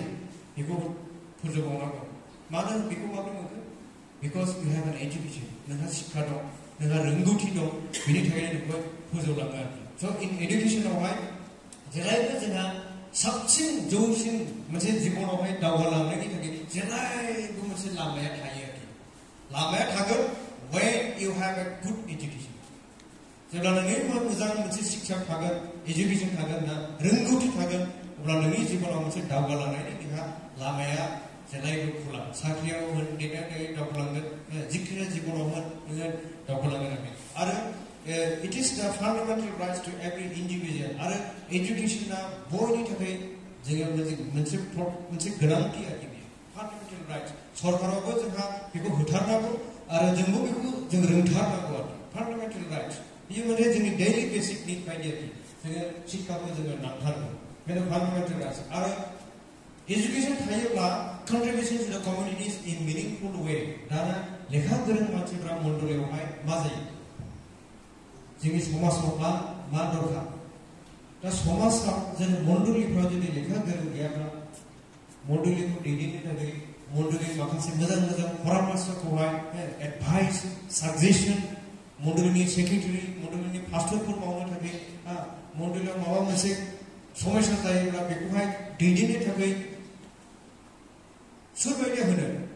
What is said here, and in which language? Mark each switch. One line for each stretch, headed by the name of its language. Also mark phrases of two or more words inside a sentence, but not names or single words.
Bodo: बेखौ फोजोबबावनांगौ मानो बेखौ माबोरै मोनखो
English: because you have an education
Bodo: नोंहा शिक्षा दं नोंहा रोंगौथि दं बेनि थाखायनो नोंखौ फोजौलाङो आरोखि स' इन एजुकेशनावहाय जेब्लायबो जोंहा साबसिन जौसिन मोनसे जिबनावहाय दावगालांनायनि थाखाय जेब्लायबो मोनसे लामाया थायो आरोखि लामाया थागोन
English: when you have a good education
Bodo: जेब्ला नोंनि मोजां मोनसे शिक्षा थागोन एजुकेशन थागोन ना रोंगौथि थागोन अब्ला नोंनि जिबनाव मोनसे दावगालांनायनि नोंहा लामाया जेब्लायबो खुला साख्रियाव होन देरनानै दावगालांगोन जिखुनु जिबनाव होन नोङो दावगालांगोन आरो
English: it is the fundamental rights to every individual
Bodo: आरो एजुकेशना बयनि थाखाय जोङो मोनसे गोनांथि आरोखि
English: fundamental rights
Bodo: सरकारावबो जोंहा बेखौ होथारनांगौ आरो जोंबो बेखौ जों रोंथारनांगौ आरो
English: fundamental rights
Bodo: बेयो माने जोंनि
English: daily basic need
Bodo: बायदि आरोखि जोङो शिक्षाखौ जोङो नांथारगौ बेनो
English: fundamental rights
Bodo: आरो एजुकेशन थायोब्ला
English: contribution to the communities in meaningful way
Bodo: दाना लेखा गोरों मानसिफ्रा मण्डलीयावहाय मा जायो जोंनि समाजाव मा दरकार दा समाजाव जों मण्डलीफ्राव जुदि लेखा गोरों गैयाब्ला मण्डलीखौ दैदेननो थाखाय मण्डलनि माखासे मोजां मोजां परामर्शखौहाय
English: advice suggestion
Bodo: मण्डलनि सेक्रेटारि मण्डलनि पास्टरफोर मावनो थाखाय मण्डलाव माबा मोनसे समस्या जायोब्ला बेखौहाय दैदेननो थाखाय सोरबायदिया होनो